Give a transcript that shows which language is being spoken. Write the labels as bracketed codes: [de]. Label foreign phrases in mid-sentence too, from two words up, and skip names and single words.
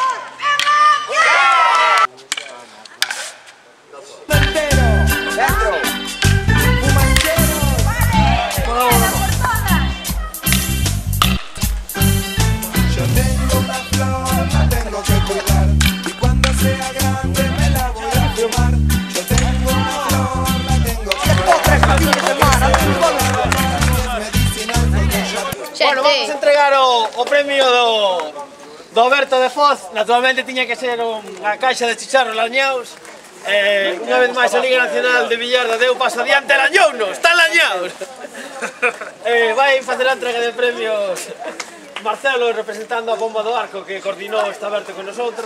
[es] Yo tengo una flor, la tengo que cuidar, y cuando sea grande me la voy a fumar. Yo tengo una flor, la tengo que cuidar. [gl] Bueno, vamos a entregar o premio do Alberto de Foz. Naturalmente tiña que ser unha caixa de chicharros lañaos. Unha vez máis a Liga Nacional de Villarda deu paso adiante, lañounos, están lañaos. Vai facer a entrega de premios Marcelo, representando a Bomba do Arco, que coordinou este Alberto [es] con nosotros.